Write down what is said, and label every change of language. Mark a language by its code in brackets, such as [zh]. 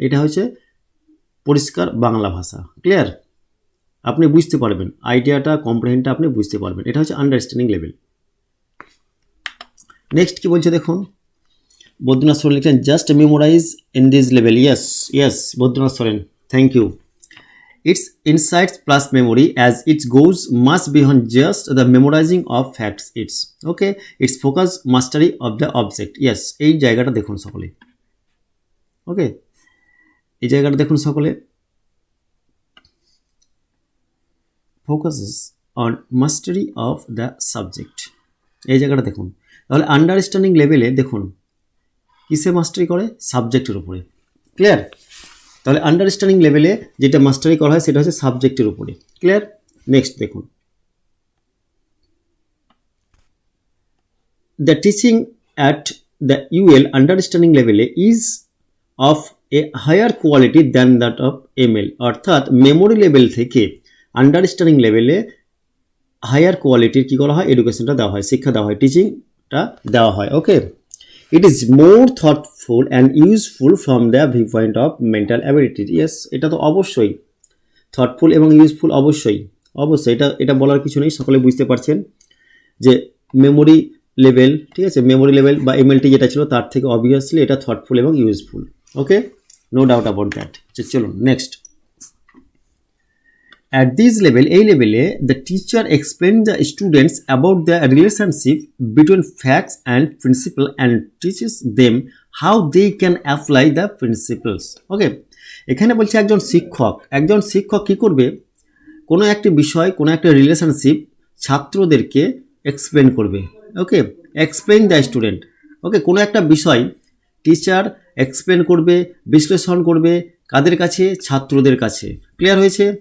[bn] এটা হচ্ছে পরিষ্কার বাংলা ভাষা। ক্লিয়ার? আপনি বুঝতে পারবেন, আইডিয়াটা, কম্প্রিহেন্ডটা আপনি বুঝতে পারবেন। এটা হচ্ছে আন্ডারস্ট্যান্ডিং লেভেল। [en] next [bn] কি বলছে দেখুন, [en] Badrinath Soren [bn] লিখছেন [en] Just memorize in this level. Yes Badrinath Soren, thank you. Its insights plus memory as it goes much beyond just the memorizing of facts. Its focus mastery of the object. [bn] Yes, এই জায়গাটা দেখুন সকলে। ওকে, এই জায়গাটা দেখুন সকলে, [en] focuses on mastery of the subject। [bn] এই জায়গাটা দেখুন। তাহলে আন্ডারস্ট্যান্ডিং লেভেলে দেখুন কিসে মাস্টারি করে, সাবজেক্টের উপরে। ক্লিয়ার? তাহলে আন্ডারস্ট্যান্ডিং লেভেলে যেটা মাস্টারি করা হয় সেটা হচ্ছে সাবজেক্টের উপরে। ক্লিয়ার? নেক্সট দেখুন, [en] The teaching at the UL understanding লেভেলে is of a higher quality than that of ML. [bn] অর্থাৎ মেমোরি লেভেল থেকে আন্ডারস্ট্যান্ডিং লেভেলে হায়ার কোয়ালিটির কী করা হয়, এডুকেশনটা দেওয়া হয়, শিক্ষা দেওয়া হয়, টিচিংটা দেওয়া হয়। [en] Okay, it is more thoughtful and useful from the viewpoint of mental ability। [bn] yes, এটা তো অবশ্যই থটফুল এবং ইউজফুল, অবশ্যই এটা বলার কিছু নেই, সকলে বুঝতে পারছেন যে মেমোরি লেভেল, ঠিক আছে, মেমোরি লেভেল বা এমএলটি যেটা ছিল তার থেকে অবভিয়াসলি এটা থটফুল এবং useful. [en] Okay, no doubt about that. [bn] চলুন [en] next, at this level, [bn] এই লেভেলে [en] the teacher explains the students about the relationship between facts and principle and teaches them how they can apply the principles। [bn] ওকে, এখানে বলছে একজন শিক্ষক কি করবে, কোনো একটি বিষয়, কোনো একটা রিলেশনশিপ ছাত্রদেরকে এক্সপ্লেন করবে। ওকে, [en] Explain the student. [bn] ওকে, কোনো একটা বিষয় টিচার এক্সপ্লেন করবে, বিশ্লেষণ করবে, কাদের কাছে, ছাত্রদের কাছে। ক্লিয়ার হয়েছে?